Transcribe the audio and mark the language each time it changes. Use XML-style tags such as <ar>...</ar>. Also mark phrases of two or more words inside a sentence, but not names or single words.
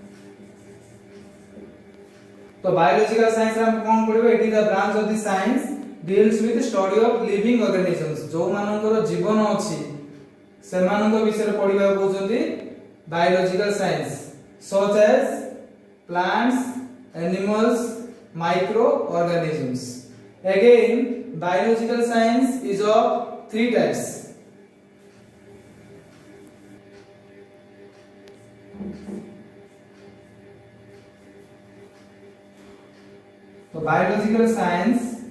<en>तो biological science</en> <or>ରେ ହମ କୋଣ ପଢ଼ିବୋ</or> <en>it is the branch of the science deals with study of living organisms</en> <or>ଯୋ ମାନଙ୍କର ଜୀବନ ଅଛି ସେମାନଙ୍କ ବିଷୟ ପଢ଼ିବା କହୁଛନ୍ତି</or> <en>biological science such as plants, animals, microorganisms. Again, biological science is of three types. So biological science</en>